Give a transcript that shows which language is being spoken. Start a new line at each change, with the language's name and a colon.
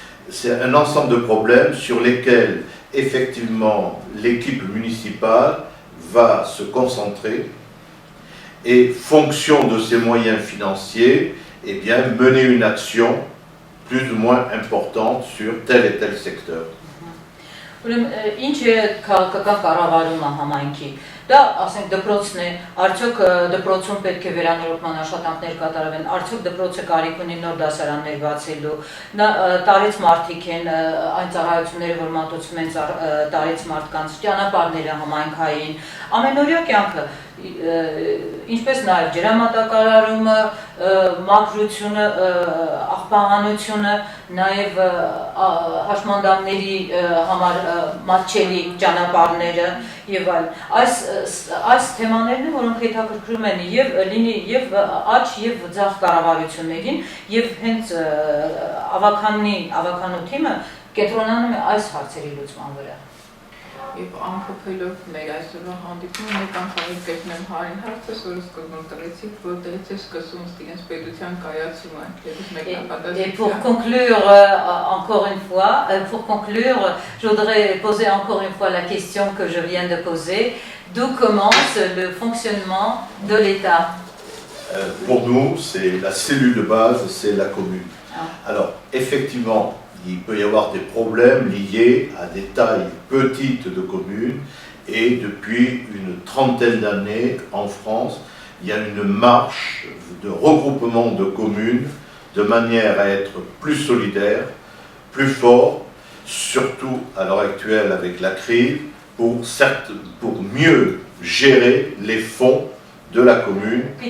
French: C'est un ensemble de problèmes sur lesquels, effectivement, l'équipe municipale va se concentrer et, fonction de ses moyens financiers, eh bien, mener une action plus ou moins importante sur tel et tel secteur.
Armenian: Ինչ է քաղաքական կառավարումը համայնքի։ Դա, ասենք, դպրոցն է, արդյոք դպրոցում պետք է վերանորոգման աշխատանքներ կատարվեն, արդյոք դպրոցը կարիք ունի նոր դասարաններ բացելու, տարեց մարդիկ են, այն ծառայությունները, որ մատուցում են տարեց մարդկանց, ճանապարհները համայնքային, ամենօրյա կյանքը, ինչպես նաև ջրամատակարարումը, մաքրությունը, աղբահանությունը, նաև հաշմանդամների համար մատչելի ճանապարհները եւ այլն։ Այս թեմաներն են, որոնք հետաքրքրում են եւ աճ եւ ձախ կառավարություններին եւ հենց ավականու թիմը կենտրոնանում է այս հարցերի լուծման վրա։ Եվ ամփոփելով մեր այսօրվա հանդիպումը մեկ անգամ գտնեմ հարին հարցը, որը սկզբում տվեցիք, որտեղից է սկսում իրենց պետության կայացումը, եւս մեկ նպատակ։
French: Et pour conclure encore une fois, je voudrais poser encore une fois la question que je viens de poser. D'où commence le fonctionnement de l'État? Pour nous, c'est la cellule de base, c'est la commune. Alors, effectivement, il peut y avoir des problèmes liés à des tailles petites de communes et depuis une trentaine d'années en France, il y a une marche de regroupement de communes de manière à être plus solidaire, plus fort, surtout à l'heure actuelle avec la crise, pour mieux gérer les fonds de la commune.